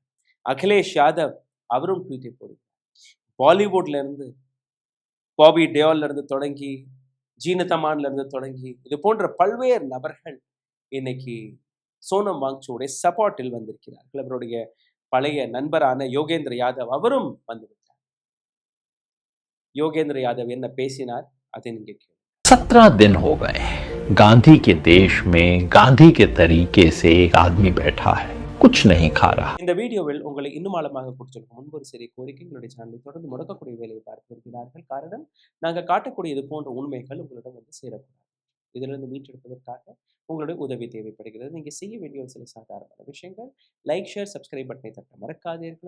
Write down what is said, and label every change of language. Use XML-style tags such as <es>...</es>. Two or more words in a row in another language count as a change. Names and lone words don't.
<ta>அகிலேஷ் யாதவ் அவரும் ட்வீட்டை போடுகிறார். பாலிவுட்ல இருந்து பாபி டேயோல்ல இருந்து தொடங்கி ஜீனதமான்ல இருந்து தொடங்கி இது போன்ற பல்வேறு நபர்கள் இன்னைக்கு சோனம் வாக்சூடைய சப்போர்ட்டில் வந்திருக்கிறார்கள். அவருடைய பழைய நண்பரான யோகேந்திர யாதவ் அவரும் வந்துவிட்டார். யோகேந்திர யாதவ் என்ன பேசினார் அதை நீங்க கேளுங்க.</ta> <hi>17 दिन हो गए गांधी के देश में गांधी के तरीके से एक आदमी बैठा है, कुछ नहीं खा रहा.</hi> <ta>இந்த வீடியோவில் உங்களை இன்னும் ஆழமாக கொடுத்திருக்கும் முன்பு ஒரு சிறிய கோரிக்கை, எங்களுடைய சேனலை தொடர்ந்து முடக்கக்கூடிய வேலையை பார்த்து வருகிறார்கள். காரணம், நாங்கள் காட்டக்கூடிய இது போன்ற உண்மைகள் உங்களிடம் வந்து சேரக்கூடாது. இதிலிருந்து மீட்டெடுப்பதற்காக உங்களுடைய உதவி தேவைப்படுகிறது. நீங்க செய்ய வேண்டிய ஒரு சில சாதாரணமான விஷயங்கள்:</ta> <en>like, share, subscribe buttonஐ</en> <ta>தட்ட மறக்காதீர்கள்.</ta>